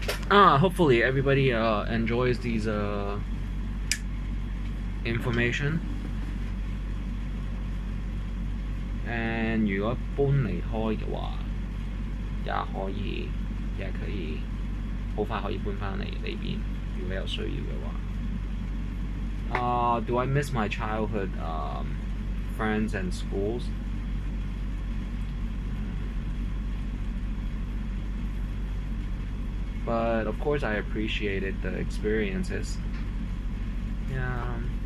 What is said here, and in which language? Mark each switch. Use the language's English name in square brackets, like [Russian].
[English] Hopefully everybody enjoys these information. [Cantonese] And 如果搬離開嘅話，也可以好快可以搬返嚟呢邊。如果有需要嘅話。 [English] Do I miss my childhood friends and schools? But of course, I appreciated the experiences. Yeah.